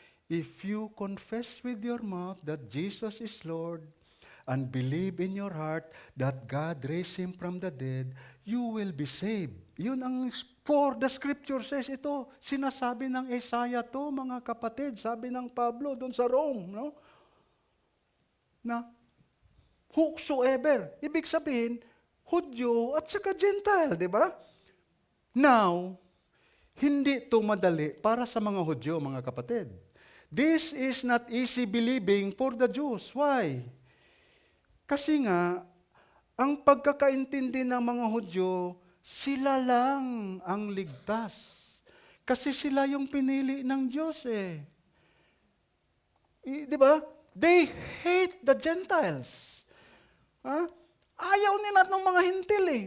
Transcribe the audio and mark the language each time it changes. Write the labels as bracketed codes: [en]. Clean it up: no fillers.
[en] If you confess with your mouth that Jesus is Lord and believe in your heart that God raised Him from the dead, you will be saved. [tl] Yun ang [en] for the scripture says ito. [tl] Sinasabi ng Isaiah to, mga kapatid. Sabi ng Pablo doon sa Rome, no? Na whosoever. Ibig sabihin, Hudyo at saka Gentile, di ba? Now, hindi ito madali para sa mga Hudyo, mga kapatid. [en] This is not easy believing for the Jews. Why? [tl] Kasi nga, ang pagkakaintindi ng mga Hudyo, sila lang ang ligtas. Kasi sila yung pinili ng Diyos eh. Di ba? [en] They hate the Gentiles. [tl] Ayaw nila ng mga hintil eh.